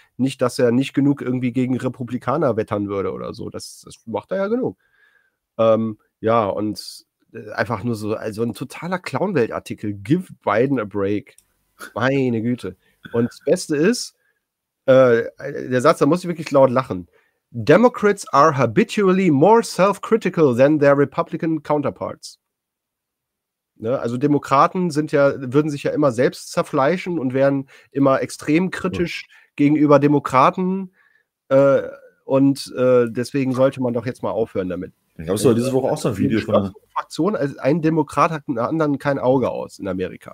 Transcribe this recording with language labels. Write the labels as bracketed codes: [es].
[de] Nicht, dass er nicht genug irgendwie gegen Republikaner wettern würde oder so. Das macht er ja genug. Und einfach nur so, also ein totaler Clownwelt-Artikel. [en] Give Biden a break. [de] Meine Güte. Und das Beste ist, der Satz, da muss ich wirklich laut lachen. [en] Democrats are habitually more self-critical than their Republican counterparts. [de] Ne? Also Demokraten würden sich ja immer selbst zerfleischen und wären immer extrem kritisch gegenüber Demokraten. Deswegen sollte man doch jetzt mal aufhören damit. Ich glaube, es war diese Woche auch so ein Video von Fraktion, also ein Demokrat hat einen anderen kein Auge aus in Amerika.